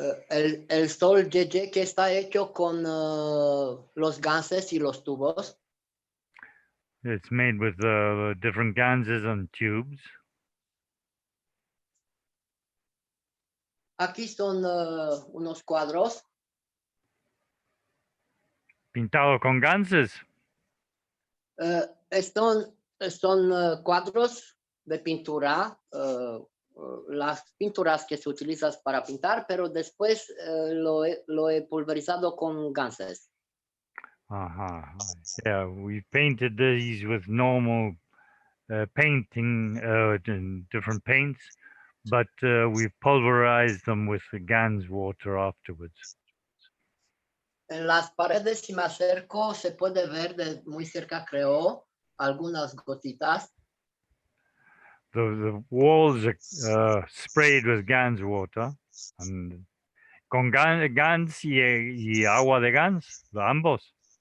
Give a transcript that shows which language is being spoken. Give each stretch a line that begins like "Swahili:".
Spanish: El sol JJ que está hecho con los ganses y los tubos.
English: It's made with different ganses and tubes.
Spanish: Aquí son unos cuadros. Pintado con ganses. Son cuadros de pintura, las pinturas que se utilizan para pintar, pero después lo he pulverizado con ganses.
English: Yeah, we painted these with normal painting, different paints, but we pulverized them with the GANS water afterwards.
Spanish: En las paredes, si me acerco, se puede ver de muy cerca, creo, algunas gotitas.
English: The walls are sprayed with GANS water, and
Spanish: con GANS y agua de GANS, ambos.